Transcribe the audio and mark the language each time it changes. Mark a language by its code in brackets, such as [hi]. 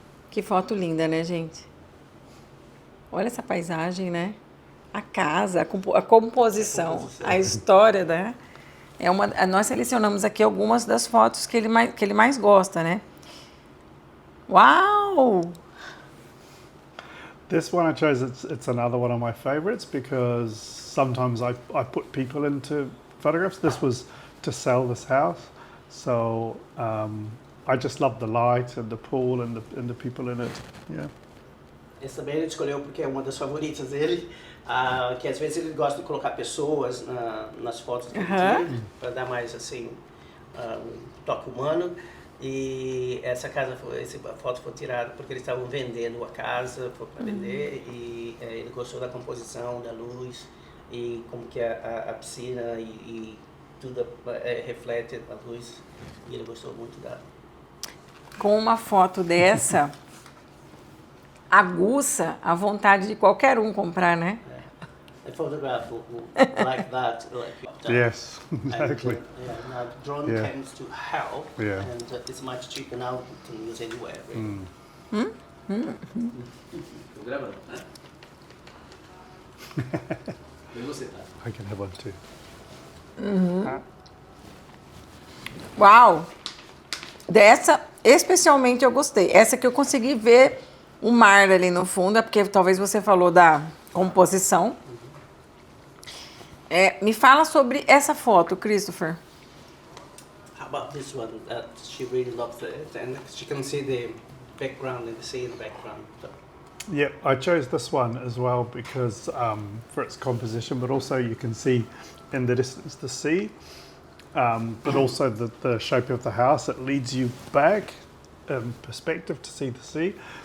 [pt] Que foto linda, né, gente? Olha essa paisagem, né? A casa, a composição, a história, né? Nós selecionamos aqui algumas das fotos que ele mais gosta, né? Uau! [en] This one I chose, it's another one of my favorites because sometimes I put people into photographs. This was to sell this house. So I just love the light and the pool and the people in it. Yeah. [pt] Essa também ele escolheu porque é uma das favoritas dele, que às vezes ele gosta de colocar pessoas nas fotos que ele tira, para dar mais assim, um toque humano. E essa foto foi tirada porque eles estavam vendendo a casa, foi para vender, e ele gostou da composição, da luz, e como que a piscina e tudo reflete a luz, e ele gostou muito da... Com uma foto dessa, aguça a vontade de qualquer um comprar, né? [en] A photograph like that, Yes, exactly. Now the drone comes to help, and it's much cheaper now to use anywhere. Right? [pt] Tô gravando, né? E você, tá? [en] I can have one too. Uau! [pt] Dessa, especialmente eu gostei. Essa que eu consegui ver o mar ali no fundo, é porque talvez você falou da composição. Me fala sobre essa foto, Christopher. [en] How about this one? She really loves it, and she can see the background and the sea in the background. So. Yeah, I chose this one as well because for its composition, but also you can see in the distance the sea, but also the shape of the house. It leads you back in perspective to see the sea.